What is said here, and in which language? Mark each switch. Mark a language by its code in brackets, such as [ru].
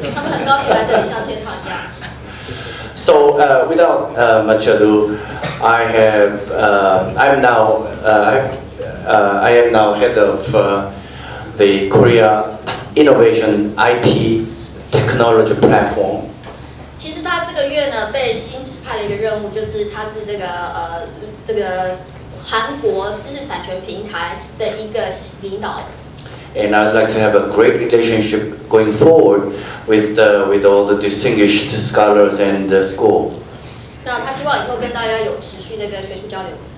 [zh] 他们很高兴来这里，像天堂一样。 [en] So without much ado, I am now head of the Korea Innovation IP Technology Platform. [zh] 其实他这个月呢被新指派了一个任务，就是他是这个韩国知识产权平台的一个领导。 [en] And I'd like to have a great relationship going forward with all the distinguished scholars and the school. [zh] 那他希望以后跟大家有持续的一个学术交流。